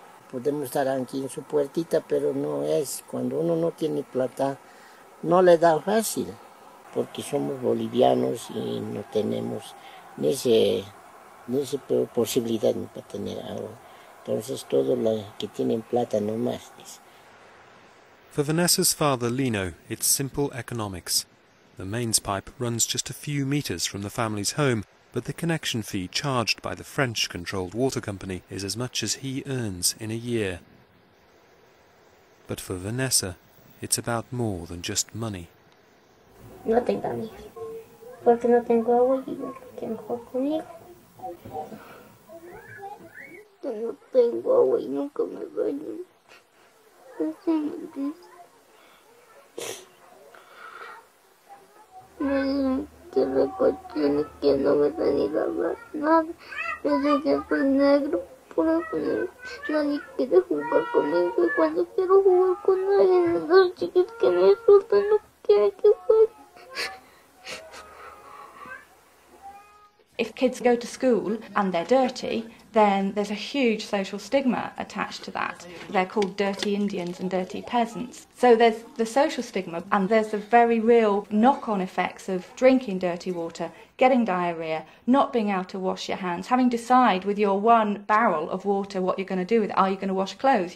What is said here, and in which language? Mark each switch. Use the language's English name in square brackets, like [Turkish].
[Spanish] Podemos estar aquí en su puertita, pero no es, cuando uno no tiene plata, no le da fácil, porque somos bolivianos y no tenemos ni esa posibilidad para tener agua. Entonces, todos los que tienen plata no más. [English] For Vanessa's father, Lino, it's simple economics. The mains pipe runs just a few meters from the family's home, but the connection fee charged by the French-controlled water company is as much as he earns in a year. But for Vanessa, it's about more than just money. [Spanish] No tengo amigos, porque no tengo agua y no quieren jugar conmigo. No tengo agua y nunca me baño. No sé, me dicen que recochine, que no me da ni lavar nada. Me dicen que soy negro, por eso nadie quiere jugar conmigo. Y cuando quiero jugar con alguien, los chicos que me insultan no quieren que juegue. [English] If kids go to school and they're dirty, then there's a huge social stigma attached to that. They're called dirty Indians and dirty peasants. So there's the social stigma, and there's the very real knock-on effects of drinking dirty water, getting diarrhea, not being able to wash your hands, having to decide with your one barrel of water what you're going to do with it. Are you going to wash clothes?